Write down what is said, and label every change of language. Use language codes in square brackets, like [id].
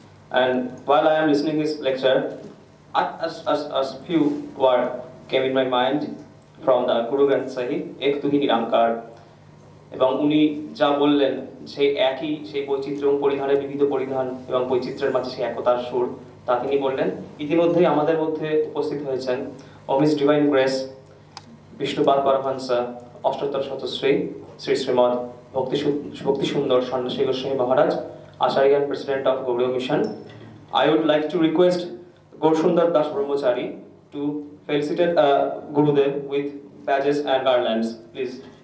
[en] And while I am listening his lecture, as few words came in my mind from the Guru Granth Sahib, [pa] Ek Tu Hi Nirankar, [bn] এবং উনি যা বললেন, সেই একই সেই বৈচিত্র্য এবং পরিধানের বিবিধ পরিধান এবং বৈচিত্র্যের মাঝে সেই একতার সুর, তা তিনি বললেন। ইতিমধ্যেই আমাদের মধ্যে উপস্থিত হয়েছেন অমিস ডিভাইন গ্রেস বিষ্ণুপাদ পরমহংস অষ্টোত্তর শতশ্রী শ্রী শ্রীমদ ভক্তি সুন্দর সন্ন্যাসী গোস্বামী মহারাজ, [en] Acharya and President of Gauriya Mission. I would like to request Gaurasundar Das Brahmachari to felicitate Gurudev with badges and garlands, please.